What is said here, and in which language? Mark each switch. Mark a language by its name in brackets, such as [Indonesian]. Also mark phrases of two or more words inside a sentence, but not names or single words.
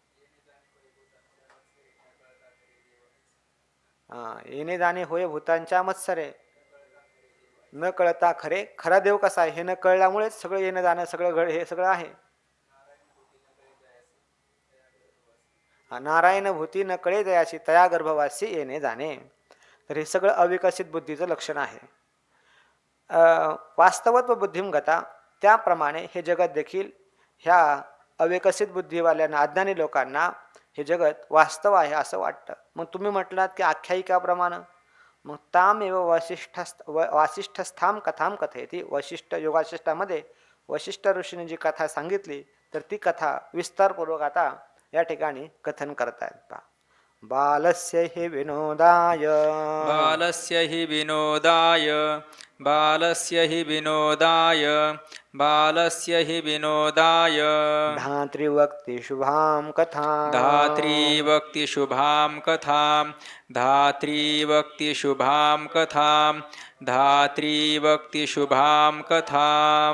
[Marathi] येणे जाणे होय भूतांच्या मत्सरे, न कळता खरे. खरा देव कसा आहे हे न कळल्यामुळेच सगळं येणं जाणं सगळं घड हे सगळं आहे. नारायण भूती न कळे दयाशी तया गर्भवासी येणे जाणे. तर हे सगळं अविकसित बुद्धीचं लक्षण आहे. [Sanskrit] वास्तवत्व बुद्धिम गता, [Marathi] त्याप्रमाणे हे जगत देखील ह्या अविकसित बुद्धीवाल्यांना अज्ञानी लोकांना हे जगत वास्तव आहे असं वाटतं. मग तुम्ही म्हटलात की आख्यायिकाप्रमाणे, मग [Sanskrit] तामेव वासिष्ठस्थाम कथाम कथयती. [Marathi] वशिष्ठ योगाशिष्टामध्ये वशिष्ठ ऋषीने जी कथा सांगितली तर ती कथा विस्तारपूर्वक आता या ठिकाणी कथन करतायत. [Sanskrit] बालस्य हि विनोदाय बालस्य हि विनोदाय बालस्य हि विनोदाय बालस्य हि विनोदाय धात्रीवक्ति शुभां कथा धात्री शुभां कथां धात्री शुभां कथां धात्री शुभां कथां